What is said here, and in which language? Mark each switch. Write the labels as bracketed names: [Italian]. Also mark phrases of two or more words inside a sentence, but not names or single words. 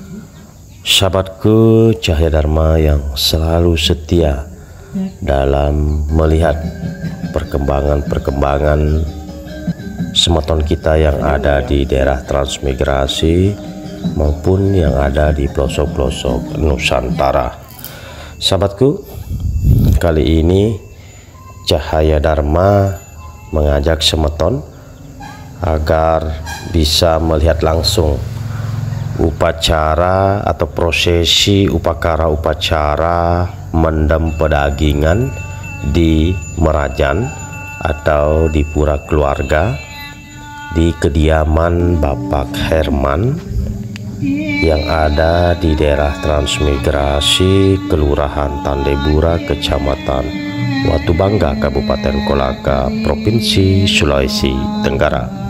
[Indonesian] Sahabatku cahaya Dharma yang selalu setia dalam melihat perkembangan semeton kita yang ada di daerah transmigrasi maupun yang ada di pelosok-pelosok Nusantara. Sahabatku, kali ini Cahaya Dharma mengajak semeton agar bisa melihat langsung upacara atau prosesi upacara mendem pedagingan di Merajan atau di pura keluarga di kediaman Bapak Herman yang ada di daerah transmigrasi Kelurahan Tandebura, Kecamatan Watubangga, Kabupaten Kolaka, Provinsi Sulawesi Tenggara.